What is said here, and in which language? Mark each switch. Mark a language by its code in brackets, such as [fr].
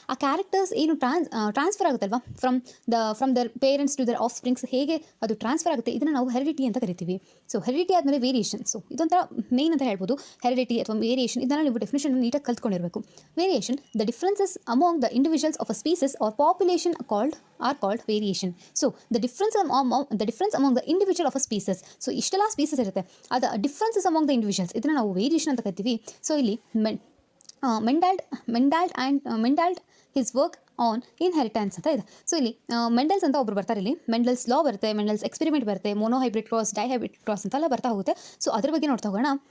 [kn] ಆ ಕ್ಯಾರೆಕ್ಟರ್ಸ್ ಏನು transfer ಆಗುತ್ತಲ್ವಾ [en] from their parents to their offsprings, [kn] ಹೇಗೆ ಅದು ಟ್ರಾನ್ಸ್ಫರ್ ಆಗುತ್ತೆ, ಇದನ್ನು ನಾವು ಹೆರಿಡಿಟಿ ಅಂತ ಕರಿತೀವಿ. ಸೊ ಹೆರಿಡಿಟಿ ಆದಮೇಲೆ ವೇರಿಯೇಷನ್. ಸೊ ಇದೊಂಥರ ಮೇನ್ ಅಂತ ಹೇಳ್ಬೋದು. ಹೆರಿಡಿಟಿ ಅಥವಾ ವೇರಿಯೇಷನ್ ಇದನ್ನು ನೀವು ಡೆಫಿನೇಷನ್ ನೀಟಾಗಿ ಕಲ್ತ್ಕೊಂಡಿರಬೇಕು. [en] Variation the differences among the individuals of a species or population are called variation. So the difference among the individual of a species. [kn] So ಇಷ್ಟೆಲ್ಲ species ಇರುತ್ತೆ, ಅದು [en] differences among the individuals, [kn] ಇದನ್ನು ನಾವು variation ಅಂತ ಕರಿತೀವಿ. [en] so ಇಲ್ಲಿ Mendel his work on inheritance [kn] ಅಂತ ಇದೆ. ಸೊ ಇಲ್ಲಿ ಮೆಂಡಲ್ಸ್ ಅಂತ ಒಬ್ರು ಬರ್ತಾರೆ. ಇಲ್ಲಿ ಮೆಂಡಲ್ಸ್ ಲಾ ಬರುತ್ತೆ, ಮೆಂಡಲ್ಸ್ ಎಕ್ಸ್ಪೆರಿಮೆಂಟ್ ಬರುತ್ತೆ, ಮೋನೋಹೈಬ್ರಿಡ್ ಕ್ರಾಸ್, ಡೈಹೈಬ್ರಿಡ್ ಕ್ರಾಸ್ ಅಂತೆಲ್ಲ ಬರ್ತಾ ಹೋಗುತ್ತೆ. ಸೊ ಅದ್ರ ಬಗ್ಗೆ ನೋಡ್ತಾ ಹೋಗೋಣ.